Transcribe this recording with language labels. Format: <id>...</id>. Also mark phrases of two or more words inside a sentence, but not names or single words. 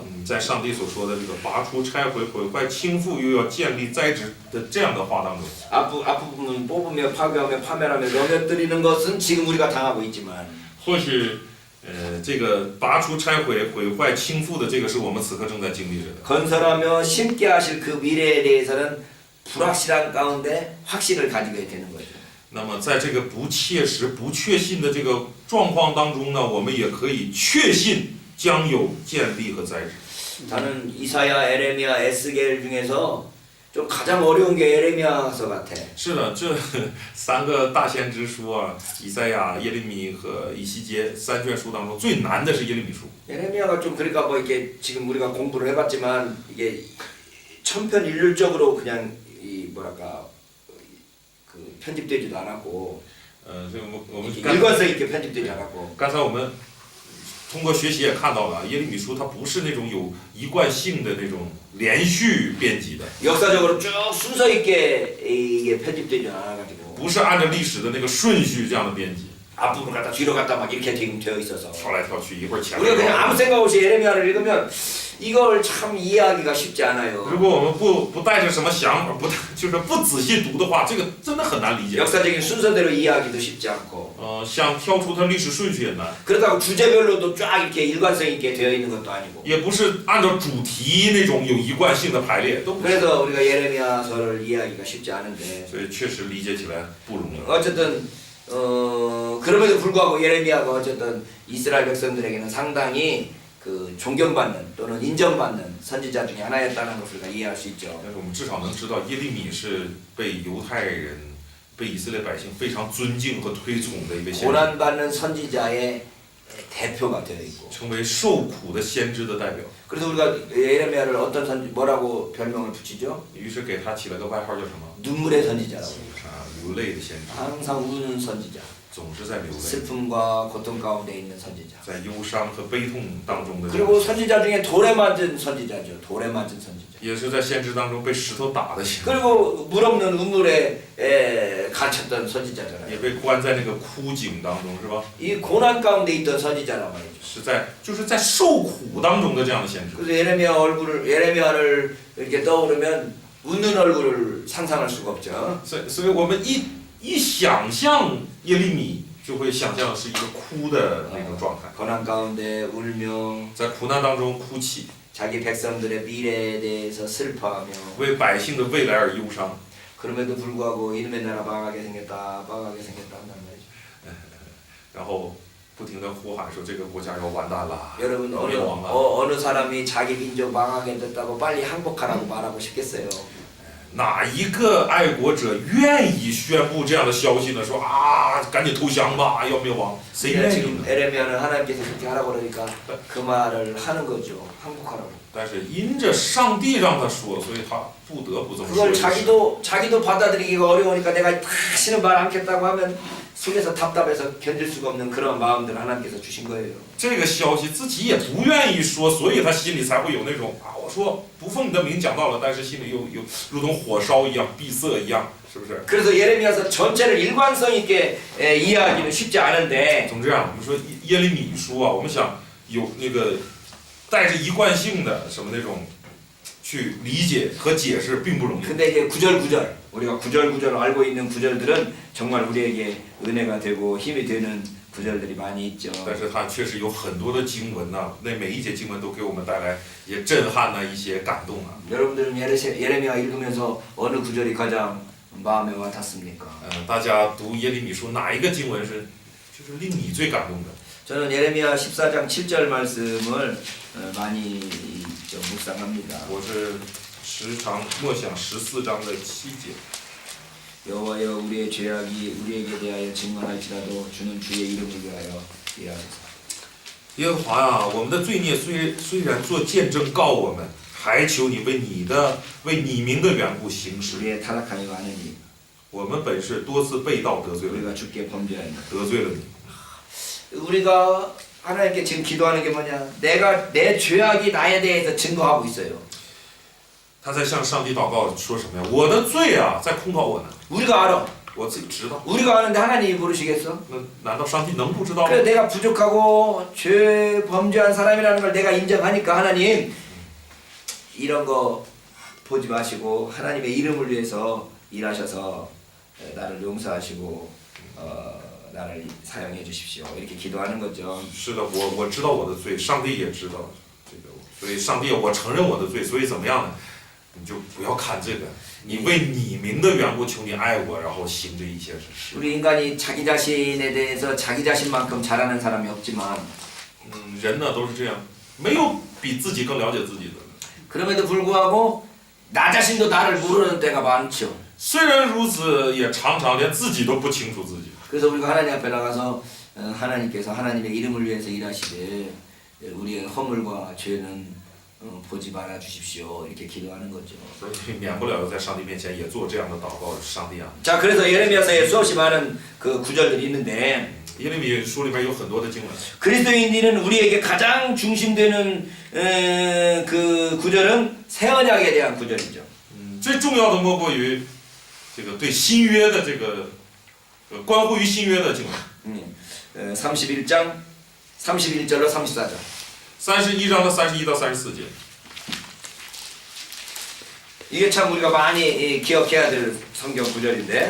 <zh>在上帝所说的这个拔出、拆毁、毁坏、倾覆，又要建立、栽植的这样的话当中，</zh> <ko>앞부분은 뽑으며 파괴하며 파멸하며 넘어뜨리는 것은 지금 우리가 당하고 있지만</ko> <zh>或许这个拔出、拆毁、毁坏、倾覆的这个是我们此刻正在经历着的。</zh> <ko>건설하며 심게 하실 그 미래에 대해서는 불확실한 가운데 확신을 가지게 되는 거죠.</ko> <zh>那么在这个不切实、不确信的这个状况当中呢，我们也可以确信将有建立和栽植。</zh> <ko>저는 이사야, 에레미야, 에스겔 중에서 좀 가장 어려운 게 예레미야서 같아.</ko> <zh>是的，这三个大先知书啊，以赛亚、耶利米和以西结三卷书当中最难的是耶利米书。</zh> <ko>예레미야가 좀 그러니까 뭐 이게 지금 우리가 공부를 해봤지만 이게 천편일률적으로 그냥 이 뭐랄까 그 편집되지도 않았고</ko> <zh>这个我们</zh> <ko>일관성 있게 편집되지 않았고</ko> <zh>刚才我们通过学习也看到了，耶利米书它不是那种有一贯性的那种连续编辑的，</zh> <ko>역사적으로 쭉 순서 있게 이게 편집되지 않아가지고</ko> <zh>不是按照历史的那个顺序这样的编辑，</zh> <ko>앞부분 갔다 뒤로 갔다 막 이렇게 지금 되어 있어서</ko> <zh>跳来跳去，一会儿前</zh> <ko>우리가</ko> <zh>面。</zh> <ko>그냥 아무 생각 없이 예레미야를 읽으면 이걸 참 이해하기가 쉽지 않아요.</ko> <zh>如果我们不带着什么想法，就是不仔细读的话，这个真的很难理解。</zh> <ko>역사적인 순서대로 이해하기도 쉽지 않고</ko> <zh>想挑出它历史顺序也难，</zh> <ko>그렇다고 주제별로도 쫙 이렇게 일관성 있게 되어 있는 것도 아니고</ko> <zh>也不是按照主题那种有一贯性的排列，都不是。</zh> <ko>그래서 우리가 예레미야서를 이해하기가 쉽지 않은데</ko> <zh>所以确实理解起来不容易。</zh> <ko>어쨌든 그럼에도 불구하고 예레미야가 어쨌든 이스라엘 백성들에게는 상당히 그 존경받는 또는 인정받는 선지자 중에 하나였다는 것을 우리가 이해할 수 있죠.</ko> <zh>但是我们至少能知道，耶利米是被犹太人、被以色列百姓非常尊敬和推崇的一位先知，</zh> <ko>고난받는 선지자의 대표가 되어 있고</ko> <zh>成为受苦的先知的代表。</zh> <ko>그래서 우리가 예레미야를 어떤 선지 뭐라고 별명을 붙이죠?</ko> <zh>于是给他起了个外号叫什么？</zh> <ko>눈물의 선지자라고.</ko> <zh>流泪的先知，</zh> <ko>항상 우는 선지자.</ko> <zh>总是在流泪，</zh> <ko>슬픔과 고통 가운데 있는 선지자.</ko> <zh>在忧伤和悲痛当中的人，</zh> <ko>그리고 선지자 중에 돌에 맞은 선지자죠. 돌에 맞은 선지자.</ko> <zh>也是在先知当中被石头打的先知，</zh> <ko>그리고 물 없는 우물에 갇혔던 선지자잖아요.</ko> <zh>也被关在那个枯井当中，是吧？</zh> <ko>이 고난 가운데 있던 선지자란 말이죠.</ko> <zh>就是在受苦当中的这样的先知。</zh> <ko>그래서 예레미야를 이렇게 떠오르면 웃는 얼굴을 상상할 수가 없죠.</ko> <zh>所以我们一想象耶利米，就会想象是一个哭的那种状态，</zh> <ko>고난 가운데 울며</ko> <zh>在苦难当中哭泣，</zh> <ko>자기 백성들의 미래에 대해서 슬퍼하며</ko> <zh>为百姓的未来而忧伤。</zh> <ko>그럼에도 불구하고 이놈의 나라 망하게 생겼다 한단 말이죠.</ko> <zh>然后不停地呼喊说这个国家要完蛋了，</zh> <ko>여러분</ko> <zh>要灭亡了。</zh> <ko>어느 사람이 자기 민족 망하게 됐다고 빨리 항복하라고 말하고 싶겠어요.</ko> <zh>哪一个爱国者愿意宣布这样的消息呢？说啊，赶紧投降吧，要灭亡，谁愿意</zh> <ko>지금</ko> <zh>呢？</zh> <ko>에레미야는 하나님께서 그렇게 하라고 그러니까 그 말을 하는 거죠. 항복하라고.</ko> <zh>但是因着上帝让他说，所以他不得不这么说</zh> <ko>그걸</ko> <zh>一次。</zh> <ko>자기도 받아들이기가 어려우니까 내가 다시는 말 않겠다고 하면 속에서 답답해서 견딜 수가 없는 그런 마음들을 하나님께서 주신 거예요.</ko> <zh>这个消息自己也不愿意说，所以他心里才会有那种啊，我说不奉你的名讲道了，但是心里又如同火烧一样，闭塞一样，是不是？</zh> <ko>그래서 예레미야서 전체를 일관성 있게 이해하기는 쉽지 않은데</ko> <zh>总之啊，我们说耶利米书啊，我们想有那个带着一贯性的什么那种去理解和解释并不容易。</zh> <ko>근데 이제 구절구절 우리가 구절구절 알고 있는 구절들은 정말 우리에게 은혜가 되고 힘이 되는 구절들이 많이 있죠.</ko> <zh>但是它确实有很多的经文呐、那每一节经文都给我们带来一些震撼呐、一些感动啊。</zh> <ko>여러분들은 예레미야 읽으면서 어느 구절이 가장 마음에 와닿습니까?</ko> <zh>大家读耶利米书哪一个经文是就是令你最感动的？</zh> <ko>저는 예레미야 14장 7절 말씀을 많이 좀 묵상합니다.</ko> <zh>我是时常默想14章的7节。</zh> <ko>여호와여 우리의 죄악이 우리에게 대하여 증언할지라도 주는 주의 이름을 위하여 일하소서.</ko> <zh>耶和华啊，我们的罪孽虽然做见证告我们，还求你为你名的缘故行使。</zh> <ko>우리의 타락함이 많으니</ko> <zh>我们本是多次背道得罪了你，</zh> <ko>우리가 주께 범죄하니</ko> <zh>得罪了你。</zh> <ko>우리가 하나님께 지금 기도하는 게 뭐냐? 내 죄악이 나에 대해서 증거하고 있어요.</ko> <zh>他在向上帝祷告说什么呀？我的罪啊，在控告我呢，</zh> <ko>우리가 알아.</ko> <zh>我自己知道。</zh> <ko>우리가 아는데 하나님이 모르시겠어?</ko> <zh>那难道上帝能不知道吗？</zh> <ko>그래 내가 부족하고 죄 범죄한 사람이라는 걸 내가 인정하니까 하나님 이런 거 보지 마시고 하나님의 이름을 위해서 일하셔서 나를 용서하시고 나를 사용해 주십시오. 이렇게 기도하는 거죠.</ko> <zh>是的，我知道我的罪，上帝也知道这个，所以上帝，我承认我的罪，所以怎么样呢？你就不要看这个，你为你名的缘故，求你爱我，然后行这一切事。</zh> <ko>우리 인간이 자기 자신에 대해서 자기 자신만큼 잘하는 사람이 없지만</ko> <zh>人呢都是这样，没有比自己更了解自己的。</zh> <ko>그럼에도 불구하고 나 자신도 나를 모르는 때가 많죠.</ko> <zh>虽然如此，也常常连自己都不清楚自己。</zh> <ko>그래서 우리가 하나님 앞에 나가서 하나님께서 하나님의 이름을 위해서 일하시되 우리의 허물과 죄는 보지 말아 주십시오. 이렇게 기도하는 거죠.</ko> <zh>所以免不了在上帝面前也做这样的祷告，上帝啊。</zh> <ko>자, 그래서 예레미야서에 수없이 많은 그 구절들이 있는데</ko> <zh>耶利米书里边有很多的经文，</zh> <ko>그리스도인들은 우리에게 가장 중심되는 그 구절은 새 언약에 대한 구절이죠.</ko> <zh>最重要的莫过于这个对新约的这个关乎于新约的经文。</zh> <ko>31장 31절로 34절.</ko> <zh>31 章的31到34节，</zh> <ko>이게 참 우리가 많이 기억해야 될 성경 구절인데</ko>